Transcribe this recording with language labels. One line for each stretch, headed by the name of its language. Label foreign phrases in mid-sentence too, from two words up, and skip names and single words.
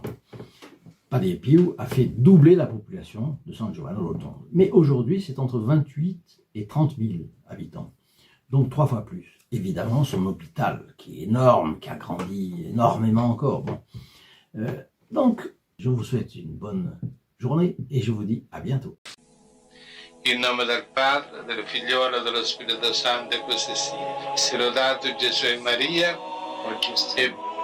French: Padre Pio a fait doubler la population de San Giovanni Rotondo. Mais aujourd'hui, c'est entre 28 et 30 000 habitants. Donc 3 fois plus. Évidemment, son hôpital, qui est énorme, qui a grandi énormément encore. Bon. Donc, je vous souhaite une bonne journée et je vous dis à bientôt.
Italian: In nome del Padre, del Figliolo e dello Spirito Santo, e così sia. Sia lodato Gesù e Maria, oggi e